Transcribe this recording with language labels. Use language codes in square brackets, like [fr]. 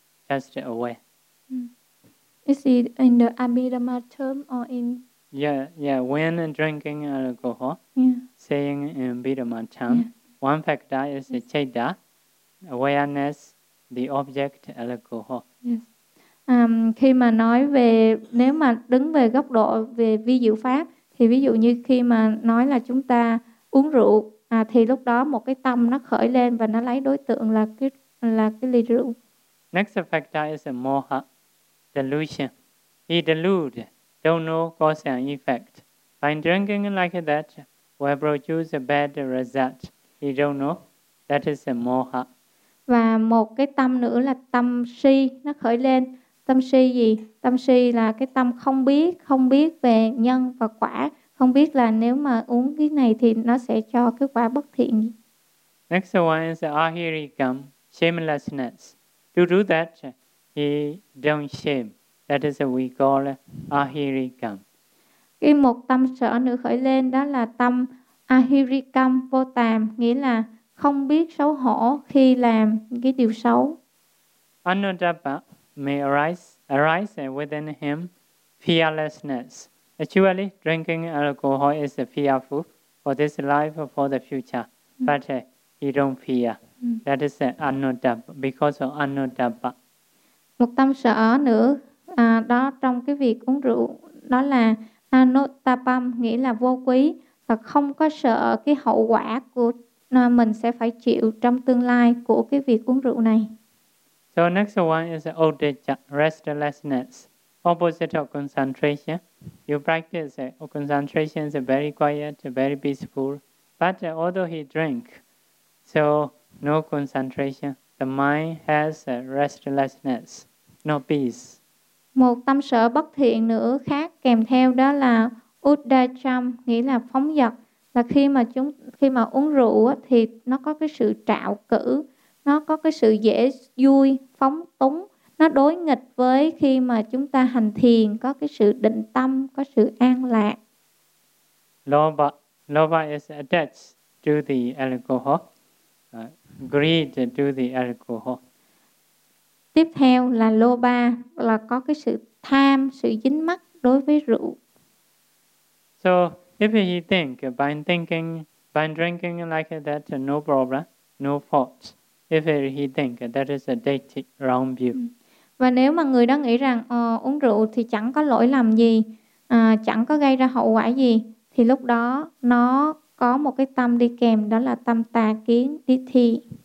[en] Just aware. Is it in the Abhidhamma term or in? Yeah. When drinking alcohol, saying in Abhidhamma term, one factor is the citta, awareness, the object alcohol. Yes. [vi] Khi mà nói về, nếu mà đứng về góc độ về vi diệu pháp, thì ví dụ như khi mà nói là chúng ta uống rượu, thì lúc đó một cái tâm nó khởi lên và nó lấy đối tượng là cái ly rượu. [en] Next factor is the moha. Delusion. He delude, don't know cause and effect. By drinking like that, will produce a bad result. He don't know. That is a moha. [vi] Và một cái tâm nữa là tâm si, nó khởi lên. Tâm si gì? Tâm si là cái tâm không biết về nhân và quả. Không biết là nếu mà uống cái này thì nó sẽ cho cái quả bất thiện. [en] Next one is ahirikam, shamelessness. To do that, he don't shame. That is what we call ahirikam. [vi] Cái một tâm sở nữa khởi lên đó là tâm ahirikam vô tàm, nghĩa là không biết xấu hổ khi làm cái điều xấu. [en] Anuddhappa may arise within him fearlessness. Actually, drinking alcohol is fearful for this life or for the future. But You don't fear. That is an anuttapa, because of anuttapa. [vi] Một tâm sợ nữa đó trong cái việc uống rượu đó là anuttapam, nghĩa là vô quý và không có sợ cái hậu quả của mình sẽ phải chịu trong tương lai của cái việc uống rượu này. [en] So next one is udicca, restlessness, opposite of concentration. You practice concentration is very quiet, very peaceful, but although he drink, so no concentration, the mind has restlessness, no peace. [vi] Một tâm sở bất thiện nữa khác kèm theo đó là uddacham, nghĩa là phóng dật, là khi mà uống rượu thì nó có cái sự trạo cử, nó có cái sự dễ vui, phóng túng, nó đối nghịch với khi mà chúng ta hành thiền có cái sự định tâm, có sự an lạc. [en] Lobha is attached to the alcohol. Greed to the alcohol. [vi] Tiếp theo là lobha, là có cái sự tham, sự dính mắc đối với rượu. [en] So if he think by drinking like that, no problem, no fault. If he think that is a deity wrong view. [vi] Và nếu mà người đó nghĩ rằng uống rượu thì chẳng có lỗi lầm gì, chẳng có gây ra hậu quả gì, thì lúc đó nó có một cái tâm đi kèm, đó là tâm tà kiến, đi thi.